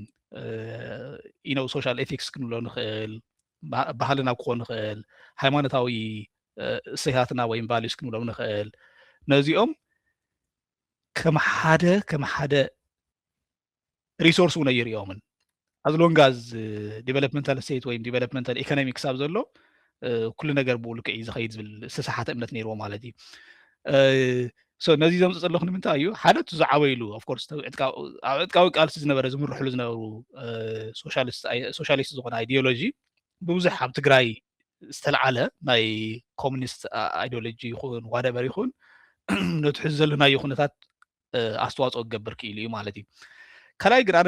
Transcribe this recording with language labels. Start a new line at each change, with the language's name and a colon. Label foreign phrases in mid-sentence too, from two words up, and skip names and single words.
English: social ethics
Tigrinya: ክንብሎ ንኽእል ባህልና ክኾን ንኽእል ሃይማኖታዊ እሴታትና ወይ ቫልዩስ ክንብሎም ንኽእል ነዚኦም ከም ሓደ ሪሶርስ እውን ኣይርኦምን
English: as long as developmental state
Tigrinya: ወይ
English: developmental economics
Tigrinya: ኣብ ዘሎ ኩሉ ነገር ብኡ ልክዕ እዩ ዝኸይድ ዝብል ዝተሳሓተ እምነት ነይርዎ ማለት እዩ ነዚ ዘምፅእ ዘለኹ ንምንታይ እዩ ሓደ እቲ ዝዓበይሉ
English: of course
Tigrinya: ኣብ ዕጥቃዊ ቃልሲ ዝነበረ ዝምርሕሉ ዝነበሩ ሶሻሊስት ዝኾነ ኣይዲዮሎጂ ብብዙሕ ኣብ ትግራይ ዝተለዓለ ናይ ኮሙኒስት ኣይዲዮሎጂ ይኹን ዋደበር ይኹን ነቲ ሕዚ ዘለናዮ ኩነታት ኣስተዋፅኦ ክገብር ክኢሉ እዩ ማለት እዩ ካልኣይ ግን ኣነ